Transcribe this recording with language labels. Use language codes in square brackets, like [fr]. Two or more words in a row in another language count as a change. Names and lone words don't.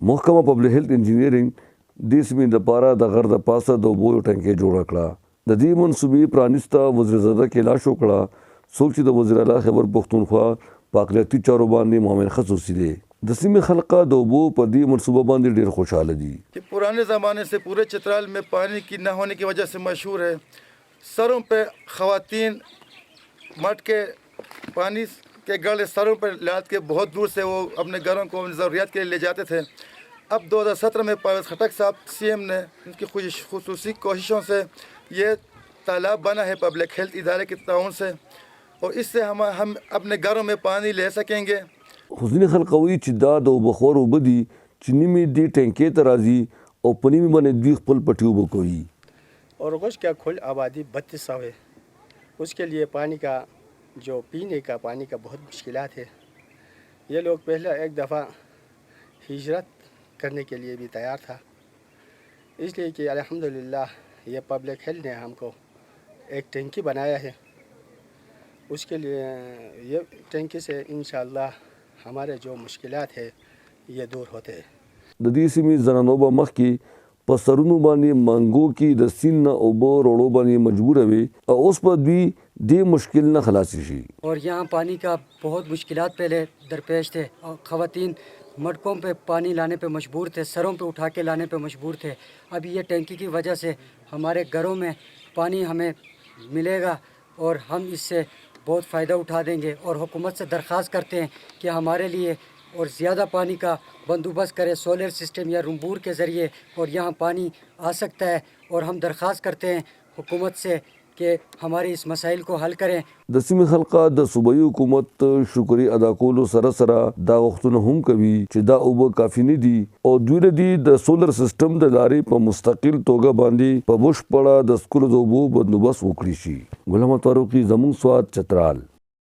[ps] محکمه [en] public health engineering [ps] دې سیمې دپاره د غر د پاسه د اوبو یو ټنکۍ جوړه کړه. د دې منصوبې پرانیسته وزیرزاده کیلاش وکړه. څوک چې د وزیر اعلی خیبر پښتونخوا په اقلیتي چارو باندې معاون خصوصي دی. د سیمې خلقه د اوبو په دې منصوبه باندې ډېر خوشحاله دي. [ur] کہ پرانے زمانے سے پورے چترال میں پانی کی نہ ہونے کی وجہ سے مشہور ہے. سروں پہ خواتین مٹ کے پانی کے گڑے سروں پر لاد کے بہت دور سے وہ اپنے گھروں کو ضروریات کے لیے لے جاتے تھے. اب 2017 میں پرویز خٹک صاحب سی ایم نے ان کی خصوصی کوششوں سے یہ تالاب بنا ہے [en] public health [ur] ادارے کے تعاون سے اور اس سے ہم اپنے گھروں میں پانی لے سکیں گے. [ps] خو ځینې خلک وایي چې دا د اوبهخور اوبه دي چې نیمې دې ټینکۍ ته راځي او په نیمې باندې دوی خپل پټي اوبه کوي. [ur] اورغوش کا کل آبادی 3200 ہے. اس کے لیے پانی کا جو پینے کا پانی کا بہت مشکلات ہے. یہ لوگ پہلے ایک دفعہ ہجرت کرنے کے لیے بھی تیار تھا اس لیے کہ الحمدللہ یہ [en] public health [ur] نے ہم کو ایک ٹینکی بنایا ہے. اس کے لیے یہ ٹینکی سے انشاءاللہ ہمارے جو مشکلات ہے یہ دور ہوتے ہیں. د دې سیمې زنانو به مخکې په سرونو باندې منګو کې د سیند نه اوبه وروړو باندې مجبوره وي او اوس به دوی دې مشکل نه خلاص شي. اور یہاں پانی کا بہت مشکلات پہلے درپیش تھے اور خواتین مٹکوں پہ پانی لانے پہ مجبور تھے, سروں پہ اٹھا کے لانے پہ مجبور تھے. اب یہ ٹینکی کی وجہ سے ہمارے گھروں میں پانی ہمیں ملے گا اور ہم اس سے بہت فائدہ اٹھا دیں گے. اور حکومت سے درخواست کرتے ہیں کہ ہمارے لیے اور زیادہ پانی کا بندوبست کرے [en] solar system [ur] یا رمبور کے ذریعے اور یہاں پانی آ سکتا ہے. اور ہم درخواست کرتے ہیں حکومت سے کہ ہمارے اس مسائل کو حل کریں. [ps] د سیمې خلقه د صوبایي حکومت شکرې ادا کولو سره سره دا غوښتنه هم کوي چې دا اوبه کافي نه دي او دوی لدی د [en] solar system [ps] د لارې په مستقل توګه باندې په بشپړه د سکولو د اوبو بندوبست وکړي شي. غلام فاروقي زموږ سواد چترال.